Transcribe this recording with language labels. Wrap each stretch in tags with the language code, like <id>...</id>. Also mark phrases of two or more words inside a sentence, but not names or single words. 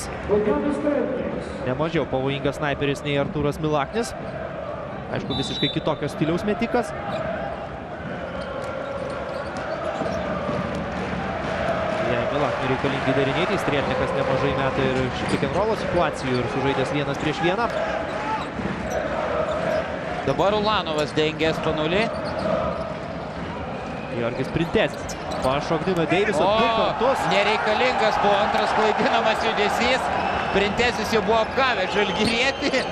<lt>Nemažiau pavojingas snaiperis nei Artūras Milaknis. Aišku, visiškai kitokio stiliaus metikas. Jei Milakniui reikalingi darinėti, Strelnikas nemažai meta ir</lt> <en>pick and roll</en> <lt>situacijų ir sužaidęs 1 prieš 1. Dabar Ulanovas dengia Spanulį. Georgis Printezis pašokdino Deivisą 2 kartus. Nereikalingas buvo antras klaidinamas judesys. Printezis jau buvo apgavęs žalgirietį.</lt>